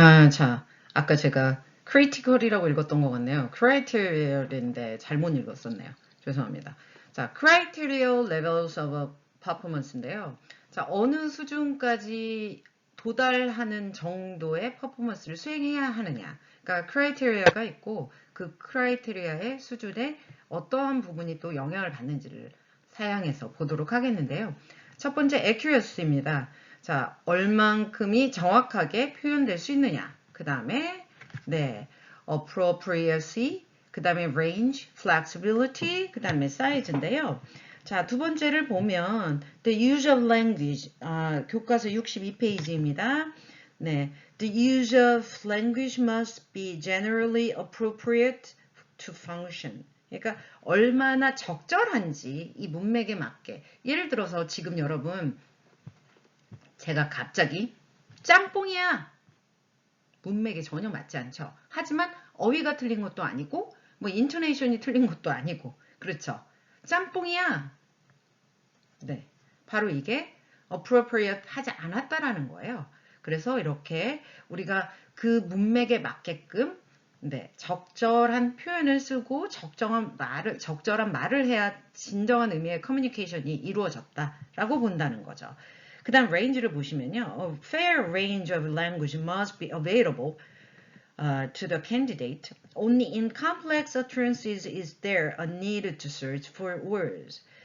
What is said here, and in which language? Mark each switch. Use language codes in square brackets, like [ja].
[ko] 자, 아까 제가 critical이라고 읽었던 것 같네요. criterial인데 잘못 읽었었네요. 죄송합니다. 자, [en] criteria levels of performance인데요. [ko] 자, 어느 수준까지 도달하는 정도의 퍼포먼스를 수행해야 하느냐. 그러니까 criteria가 있고 그 criteria의 수준에 어떠한 부분이 또 영향을 받는지를 사양해서 보도록 하겠는데요. 첫 번째 accuracy입니다. 자, 얼만큼이 정확하게 표현될 수 있느냐. 그 다음에 네, appropriacy, 그 다음에 range, flexibility, 그 다음에 size인데요. 자, 두 번째를 보면 [en] the use of language, [ko] 교과서 62페이지입니다. 네, [en] the use of language must be generally appropriate to function. [ko] 그러니까 얼마나 적절한지 이 문맥에 맞게. 예를 들어서 지금 여러분 제가 갑자기 짬뽕이야. 문맥에 전혀 맞지 않죠. 하지만 어휘가 틀린 것도 아니고 뭐 인토네이션이 틀린 것도 아니고 그렇죠. 짬뽕이야. 네, 바로 이게 appropriate 하지 않았다라는 거예요. 그래서 이렇게 우리가 그 문맥에 맞게끔 네, 적절한 표현을 쓰고 적절한 말을 해야 진정한 의미의 커뮤니케이션이 이루어졌다라고 본다는 거죠. 그 다음 range를 보시면요. [en] A fair range of language must be available to the candidate. Only in complex utterances is there a need to search for words.